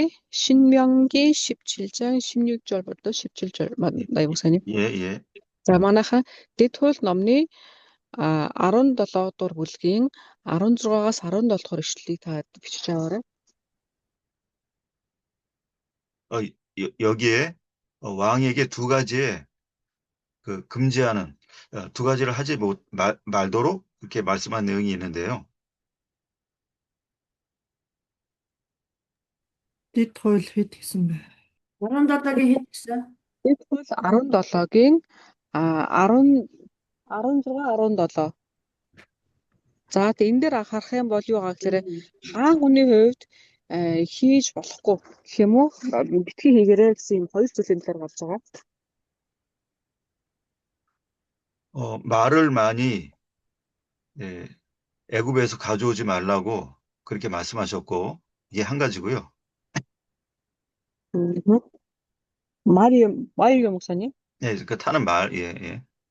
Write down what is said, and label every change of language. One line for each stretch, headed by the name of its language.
Korean: 신명기 17장 16절부터 17절 나이 목사님. 예, 예.
Mongolian: За манайхаа Дэд хууль номны 17 дугаар бүлгийн 16-аас 17 дугаар ишлэлийг та бичиж аваарай.
Korean: 여기에 왕에게 두 가지의 그 금지하는 두 가지를 하지 말도록 이렇게 말씀한 내용이 있는데요.
Mongolian: Дэд хууль хэд гэсэн бэ? 17-гийн хэд гэсэн? Дэд хууль 17-гийн 10 16 17. За тэгээ энэ дээр харах юм бол юу байгаа гэхээр хаан хүний хувьд хийж болохгүй гэх юм уу? Битгий хийгээрэй гэсэн юм хоёр зүйлийн талаар болж байгаа.
Korean: 말을 많이 애굽에서 가져오지 말라고 그렇게 말씀하셨고 이게 한 가지고요. 마리오 목사님? 예, 그 타는 말, 예, 예.